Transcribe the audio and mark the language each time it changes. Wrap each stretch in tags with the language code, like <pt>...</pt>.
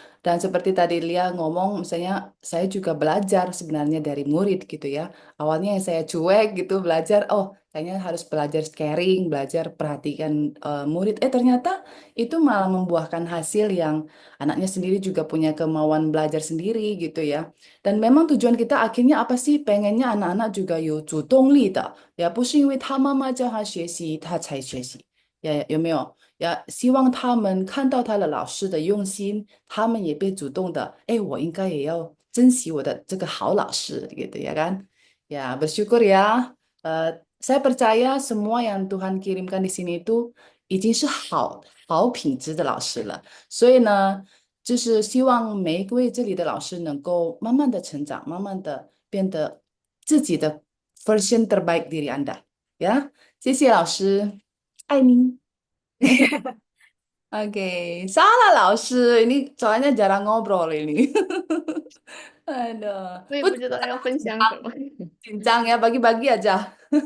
<id>Dan seperti tadi Lia ngomong, misalnya saya juga belajar sebenarnya dari murid gitu ya. Awalnya yang saya cuek gitu belajar, oh kayaknya harus belajar caring, belajar perhatikan murid. Ternyata itu malah membuahkan hasil yang anaknya sendiri juga punya kemauan belajar sendiri gitu ya. Dan memang tujuan kita akhirnya apa sih? Pengennya anak-anak juga</id> <zh>有主动力的，ya 不是因为他妈妈叫他学习他才学习，呀，有没有？呀，希望他们看到他的老师的用心，他们也被主动的，哎，我应该也要珍惜我的这个好老师</zh> <id>gitu ya kan? Ya, bersyukur ya. Saya percaya semua yang Tuhan kirimkan di sini itu</id> <zh>已经是好品质的老师了。所以呢，就是希望每一位这里的老师能够慢慢的成长，慢慢的变得自己的 version</zh> <id>terbaik diri Anda。</id> <zh>呀，谢谢老师，爱你。</zh> <id>Oke, salah 老师, ini soalnya jarang ngobrol ini. Aduh,</id> <zh>我也不不知道要分享什么。紧张呀,</zh> <id>bagi-bagi aja.</id>